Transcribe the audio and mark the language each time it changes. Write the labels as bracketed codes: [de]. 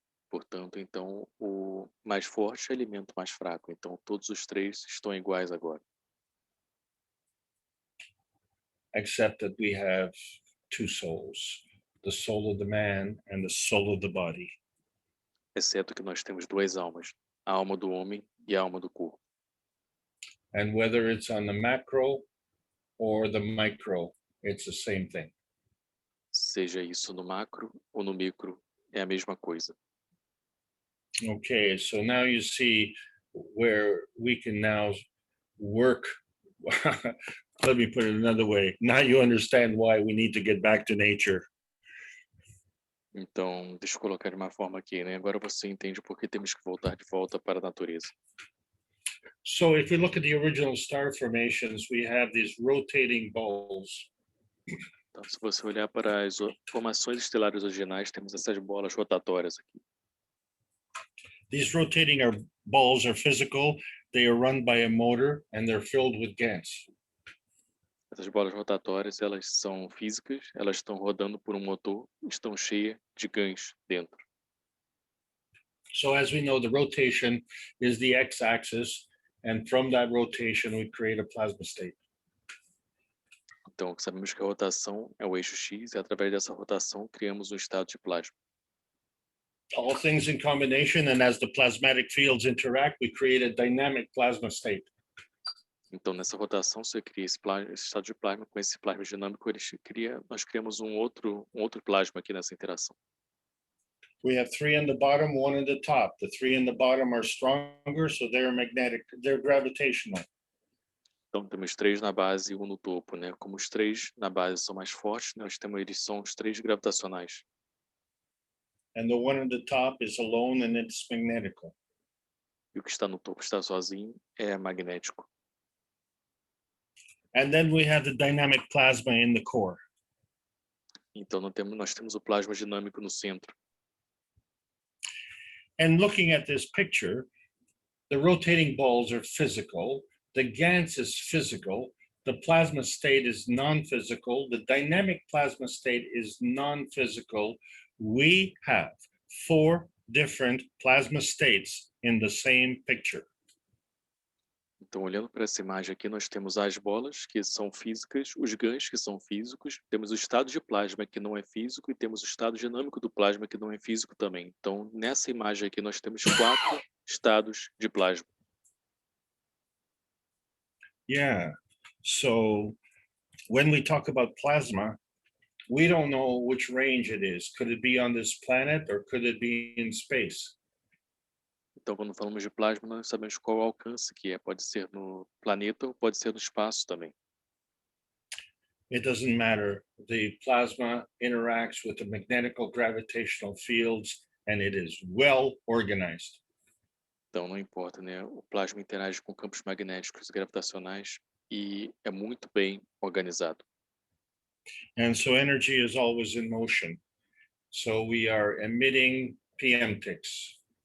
[pt] Portanto, então, o mais forte alimenta o mais fraco. Então, todos os três estão iguais agora. [en] Except that we have two souls, the soul of the man and the soul of the body. [pt] Exceto que nós temos duas almas, a alma do homem e a alma do corpo. [en] And whether it's on the macro or the micro, it's the same thing. [pt] Seja isso no macro ou no micro, é a mesma coisa. [en] Okay, so now you see where we can now work. Let me put it another way. Now you understand why we need to get back to nature. [pt] Então, deixa eu colocar de uma forma aqui, né? Agora você entende por que temos que voltar de volta para a natureza. [en] So if we look at the original star formations, we have these rotating balls. [pt] Então, se você olhar para as formações estelares originais, temos essas bolas rotatórias aqui. [en] These rotating balls are physical. They are run by a motor and they're filled with gas. [pt] Essas bolas rotatórias, elas são físicas, elas estão rodando por um motor, estão cheias de gãs dentro. [en] So as we know, the rotation is the x-axis, and from that rotation, we create a plasma state. [pt] Então, sabemos que a rotação é o eixo X e através dessa rotação criamos um estado de plasma. [en] All things in combination, and as the plasmatic fields interact, we create a dynamic plasma state. [pt] Então, nessa rotação, você cria esse estado de plasma, com esse plasma dinâmico, nós criamos um outro plasma aqui nessa interação. [en] We have three on the bottom, one on the top. The three in the bottom are stronger, so they're magnetic, they're gravitational. [pt] Então, temos três na base e um no topo, né? Como os três na base são mais fortes, eles são os três gravitacionais. [en] And the one on the top is alone and it's magnetical. [pt] E o que está no topo está sozinho, é magnético. [en] And then we have the dynamic plasma in the core. [pt] Então, nós temos o plasma dinâmico no centro. [en] And looking at this picture, the rotating balls are physical, the Gans is physical, the plasma state is non-physical, the dynamic plasma state is non-physical. We have four different plasma states in the same picture. [pt] Então, olhando para essa imagem aqui, nós temos as bolas, que são físicas, os gãs, que são físicos, temos o estado de plasma, que não é físico, e temos o estado dinâmico do plasma, que não é físico também. Então, nessa imagem aqui, nós temos 4 estados de plasma. [en] Yeah, so when we talk about plasma, we don't know which range it is. Could it be on this planet or could it be in space? [pt] Então, quando falamos de plasma, nós sabemos qual o alcance que é. Pode ser no planeta ou pode ser no espaço também. [en] It doesn't matter. The plasma interacts with the magnetical gravitational fields and it is well organized. [pt] Então, não importa, né? O plasma interage com campos magnéticos e gravitacionais e é muito bem organizado. [en] And so energy is always in motion. So we are emitting PM ticks.